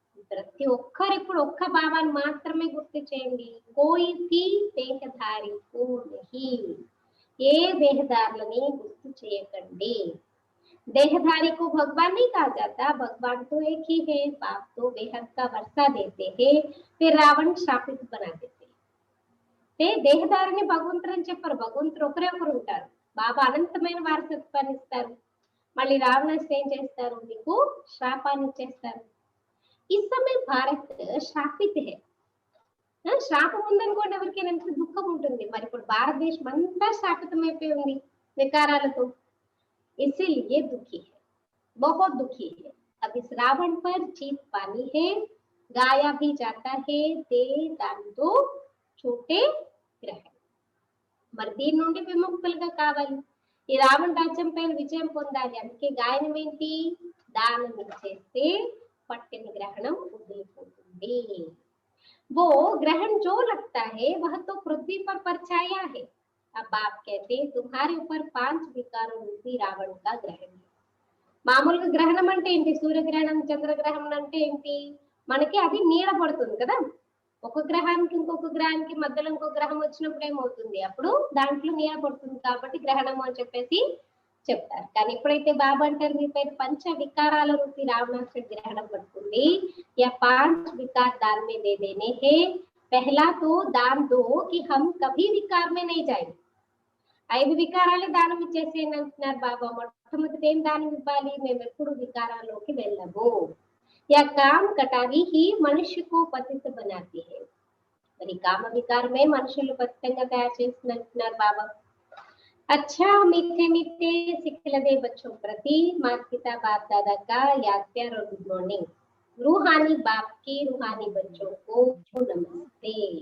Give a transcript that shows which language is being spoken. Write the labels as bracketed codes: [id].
[te] ప్రతి ఒక్కరు ఇప్పుడు ఒక్క బాబాని మాత్రమే గుర్తు చేయండి. [hi] कोई भी देहधारी को नहीं, [te] ఏ దేహదారులని గుర్తు చేయకండి. [hi] देहधारी को भगवान नहीं कहा जाता, भगवान तो एक ही है. बाप तो बेहद का वर्षा देते हैं, फिर रावण शापित बना देते. [te] దేహదారిని భగవంతుడు అని చెప్పారు, భగవంతుడు ఒకరే ఒకరు ఉంటారు. బాబా అనంతమైన వారసత్వాన్ని ఇస్తారు. మళ్ళీ రావణాసుడు ఏం చేస్తారు, నీకు శాపాన్ని ఇచ్చేస్తారు. [hi] ఈ సమయం భారత్ శాపిత్ హే. [te] శాపం ఉందనుకోండి ఎవరికైనా ఎంత దుఃఖం ఉంటుంది. మరి ఇప్పుడు భారతదేశం అంతా శాపితం అయిపోయి ఉంది వికారాలతో. [hi] इसीलिए दुखी है, बहुत दुखी है. अब इस रावण पर जीत पानी है, गाया भी जाता है, दे दान दो छोटे ग्रहण. [te] మరి దీని నుండి విముక్తులుగా కావాలి, ఈ రావణ రాజ్యం పైన విజయం పొందాలి. అందుకే గాయనం ఏంటి, దానం ఇచ్చేస్తే పట్టిన గ్రహణం వదిలిపోతుంది. [hi] वो ग्रहण जो लगता है वह तो पृथ्वी पर परछाया है. अब बाप कहते तुम्हारे ऊपर 5 विकारों रूपी रावण का ग्रहण है. [te] మామూలుగా గ్రహణం అంటే ఏంటి, సూర్యగ్రహణం చంద్రగ్రహణం అంటే ఏంటి, మనకి అది నీడ పడుతుంది కదా. ఒక గ్రహానికి ఇంకొక గ్రహానికి మధ్యలో ఇంకో గ్రహం వచ్చినప్పుడు ఏమవుతుంది, అప్పుడు దాంట్లో నీడ పడుతుంది కాబట్టి గ్రహణం అని చెప్పేసి చెప్తారు. కానీ ఎప్పుడైతే బాబా అంటారు మీ పైన 5 వికారాల రూపీ రావణాసుడి గ్రహణం పడుతుంది, [hi] या 5 विकार दान में दे देने हैं. पहला तो दान दो कि हम कभी विकार में नहीं जाएंगे. [te] 5 వికారాలే దానం ఇచ్చేసేయండి అంటున్నారు బాబా. మొట్టమొదటి ఏం దానం ఇవ్వాలి, మేము ఎప్పుడు వికారాల్లోకి వెళ్ళము. [hi] या काम कटारी ही मनुष्य को पतित बनाती है. [te] మరి కామ వికారమే మనుషులు పతితంగా తయారు చేస్తుంది అంటున్నారు బాబా. [hi] अच्छा मीठे मीठे सिखलदे बच्चों प्रति माता पिता बाप दादा का याद प्यार और गुड मॉर्निंग. रूहानी बाप के रूहानी बच्चों को नमस्ते.